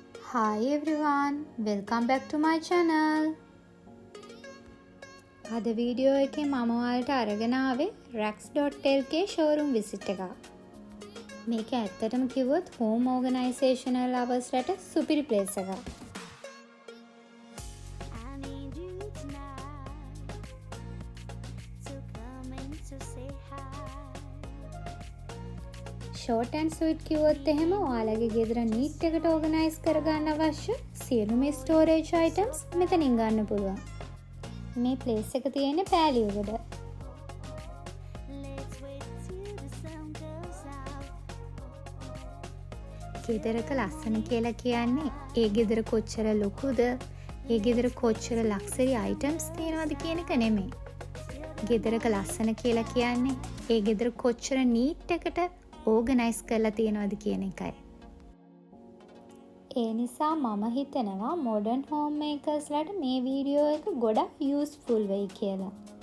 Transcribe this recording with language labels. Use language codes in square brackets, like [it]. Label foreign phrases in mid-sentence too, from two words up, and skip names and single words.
[en] Hi everyone, welcome back to my channel. [si] අද වීඩියෝ එකේ මම ඔයාලට අරගෙන ආවේ Rax.lk [en] showroom visit [si] එක. මේක ඇත්තටම කිව්වොත් [en] home organizational lovers [si] රට සුපිරි place එකක්. [en] Short and sweet [si] කිව්වොත් එහෙම ඔයාලගේ ගෙදර neat එකට organize කරගන්න අවශ්‍ය සියලුම [en] storage items [si] මෙතනින් ගන්න පුළුවන්. මේ place එක තියෙන්නේ පෑලියගොඩ. ගෙදරක ලස්සන කියලා කියන්නේ ඒ ගෙදර කොච්චර ලොකුද, ඒ ගෙදර කොච්චර [en] luxury items [si] තියෙනවද කියන එක නෙමෙයි. ගෙදරක ලස්සන කියලා කියන්නේ ඒ ගෙදර කොච්චර neat එකට ඕගනයිස් කරලා තියෙනවද කියන එකයි. ඒ නිසා මම හිතනවා [en] modern home makers [si] ලට මේ වීඩියෝ එක ගොඩක් useful වෙයි කියලා.